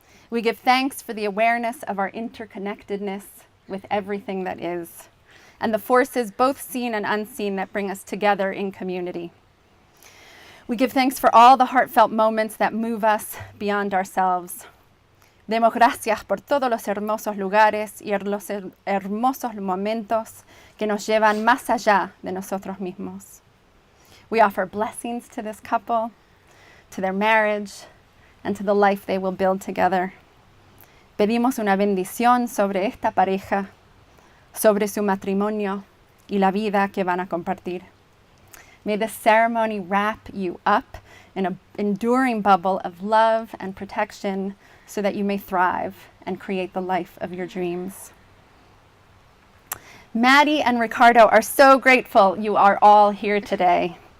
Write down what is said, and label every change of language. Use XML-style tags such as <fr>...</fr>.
<en>We give thanks for the awareness of our interconnectedness with everything that is, and the forces both seen and unseen that bring us together in community. We give thanks for all the heartfelt moments that move us beyond ourselves.</en> <es>Demos gracias por todos los hermosos lugares y los hermosos momentos que nos llevan más allá de nosotros mismos.</es> <en>We offer blessings to this couple, to their marriage, and to the life they will build together.</en> <es>Pedimos una bendición sobre esta pareja, sobre su matrimonio y la vida que van a compartir.</es> <en>May this ceremony wrap you up in an enduring bubble of love and protection so that you may thrive and create the life of your dreams. Maddie and Ricardo are so grateful you are all here today.</en>